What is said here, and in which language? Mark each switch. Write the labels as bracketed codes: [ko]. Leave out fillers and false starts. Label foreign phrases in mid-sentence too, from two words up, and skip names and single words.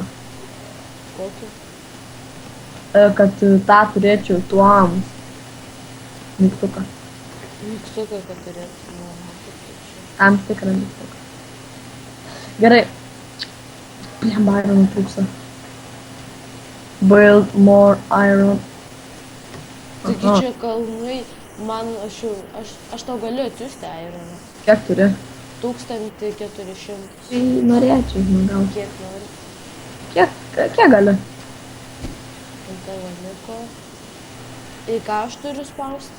[lt] Kokį? Kad tą turėčiau tuom mygtuką. Mygtuką, kad turėtų. Nu, kaip tai čia. Tam tikrą mygtuką. Gerai. Jam iron trūksta. [en] Build more iron. [lt] Taigi čia kalnai, man aš tau galiu atsiųsti ironą. Kiek turi? 1400. Tai norėčiau, gal. Kiek nori? Kiek gali? Ant tavo liko. Į ką aš turiu spausti?